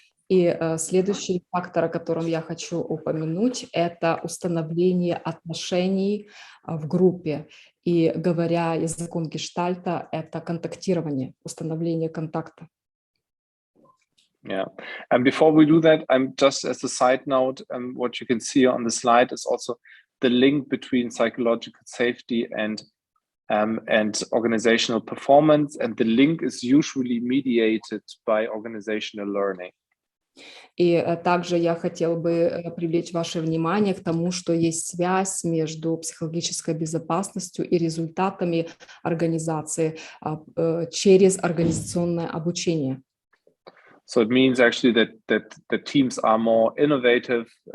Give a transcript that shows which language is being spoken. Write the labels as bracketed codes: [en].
[ru] И следующий фактор, о котором я хочу упомянуть, это установление отношений в группе. И говоря языком гештальта, это контактирование, установление контакта. [en] Yeah, and before we do that, I'm just as a side note, what you can see on the slide is also the link between psychological safety and organizational performance, and the link is usually mediated by organizational learning. [ru] И также я хотела бы привлечь ваше внимание к тому, что есть связь между психологической безопасностью и результатами организации через организационное обучение. [en] So it means actually that the teams are more innovative.